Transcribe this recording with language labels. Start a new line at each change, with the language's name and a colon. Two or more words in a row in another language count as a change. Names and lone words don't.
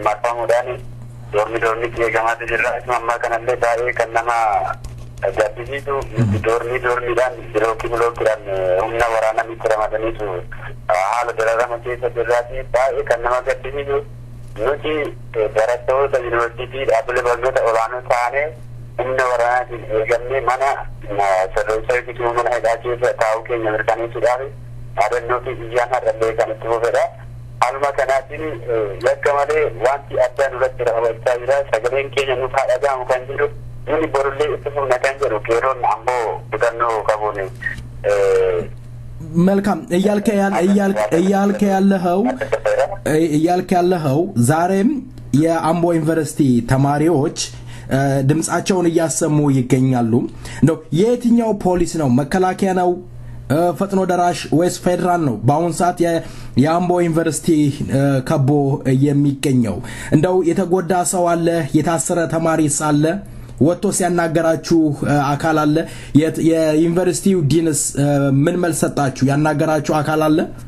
Oromo: marfamuudhaan doorni eegamaatu jira ammaa kanallee baay'ee kan nama gaddisiisu doorniidhaan bilookiidhaan humna waraanaa itti ramadaniitu haala dararama keessa jirraati baay'ee kan nama gaddisiisu nuti barattoota yuunivarsiitii dhaabbilee barnoota olaanoo taanee humna waraanaatiin eegamnee mana sirreessaa yookiin mana hidhaa keessa taa'uu keenya mirkaneessuudhaaf yaadannoo fi iyyaan har'allee kan itti fufedha. Haaluma kanaatiin yakka malee wanti addaa nurratti raawwachaa jira sagaleen keenya nuuf haa dhaga'amu kan jedhu nuni borullee itti fufna kan jedhu qeerroon amboo hubannoo qabuun
Amharic: መልካም እያልክ ያለኸው ዛሬም የአምቦ ዩኒቨርሲቲ ተማሪዎች ድምጻቸውን እያሰሙ ይገኛሉ እንደው የትኛው ፖሊስ ነው መከላከያ ነው ፈጥኖ ደራሽ ወይስ ፌደራል ነው በአሁን ሰዓት የአምቦ ዩኒቨርሲቲ ከቦ የሚገኘው እንደው የተጎዳ ሰው አለ የታሰረ ተማሪስ አለ ወጥቶ ሲያናገራችሁ አካል አለ የዩኒቨርሲቲው ዲንስ ምን መልስ ሰጣችሁ ያናገራችሁ አካል አለ